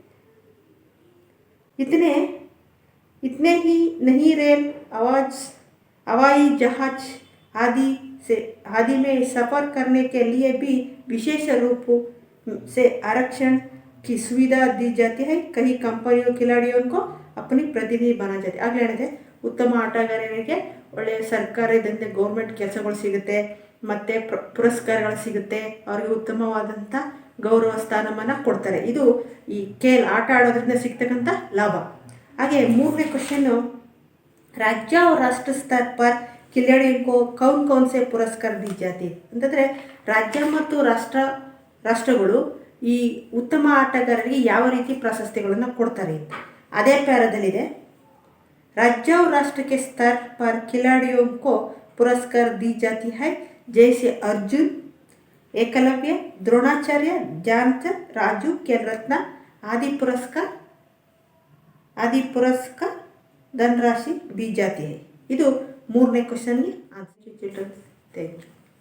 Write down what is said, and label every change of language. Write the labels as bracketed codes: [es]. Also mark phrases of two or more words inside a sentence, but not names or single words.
[hi] इतने ही नहीं, रेल, हवाई जहाज आदि में सफ़र करने के लिए भी विशेष रूप से आरक्षण की सुविधा दी जाती है. कई कंपनियों खिलाड़ियों को अपनी प्रतिनिधि बना जाती है. [kn] ಆಗಲೇ ಹೇಳಿದೆ ಉತ್ತಮ ಆಟಗಾರರಿಗೆ ಒಳ್ಳೆಯ ಸರ್ಕಾರದಿಂದ ಗೌರ್ಮೆಂಟ್ ಕೆಲಸಗಳು ಸಿಗುತ್ತೆ ಮತ್ತು ಪುರಸ್ಕಾರಗಳು ಸಿಗುತ್ತೆ. ಅವರಿಗೆ ಉತ್ತಮವಾದಂಥ ಗೌರವ ಸ್ಥಾನಮಾನ ಕೊಡ್ತಾರೆ. ಇದು ಈ ಆಟ ಆಡೋದ್ರಿಂದ ಸಿಗ್ತಕ್ಕಂಥ ಲಾಭ. ಹಾಗೆ ಮೂರನೇ ಕ್ವಶನ್ನು [hi] राज्य और राष्ट्र स्तर पर खिलाड़ियों को कौन कौन से पुरस्कार दी जाती [kn] ಅಂತಂದರೆ ರಾಜ್ಯ ಮತ್ತು ರಾಷ್ಟ್ರಗಳು ಈ ಉತ್ತಮ ಆಟಗಾರರಿಗೆ ಯಾವ ರೀತಿ ಪ್ರಶಸ್ತಿಗಳನ್ನು ಕೊಡ್ತಾರೆ ಅಂತ ಅದೇ ಪ್ಯಾರಾದಲ್ಲಿದೆ. [hi] राज्य और राष्ट्र के स्तर पर खिलाड़ियों को पुरस्कार दी जाती है. जैसे अर्जुन, एकलव्य, द्रोणाचार्य, ध्यानचंद, राजू, खेल रत्न आदि पुरस्कार धनराशि दी जाती है. [kn] ಇದು ಮೂರನೇ ಕ್ವಶನ್ಗೆ ಆನ್ಸರ್. [en] thank you.